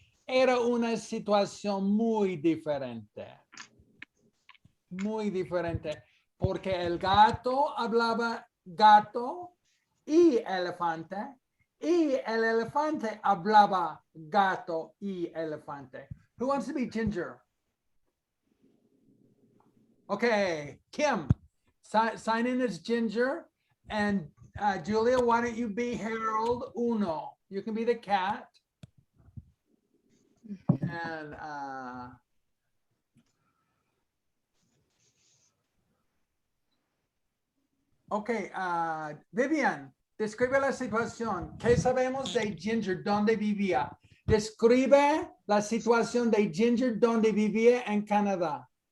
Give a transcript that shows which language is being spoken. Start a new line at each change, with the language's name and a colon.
Spanish: Era una situación muy diferente. Muy diferente. Porque el gato hablaba gato y elefante. Y el elefante hablaba gato y elefante.
English: Who wants to be Ginger? Okay, Kim, sign in as Ginger. And Julia, why don't you be Harold Uno? You can be the cat. And okay, Vivian, describe
Spanish: la situación. ¿Qué sabemos de Ginger? ¿Dónde vivía? Describe la situación de Ginger donde vivía en Canadá.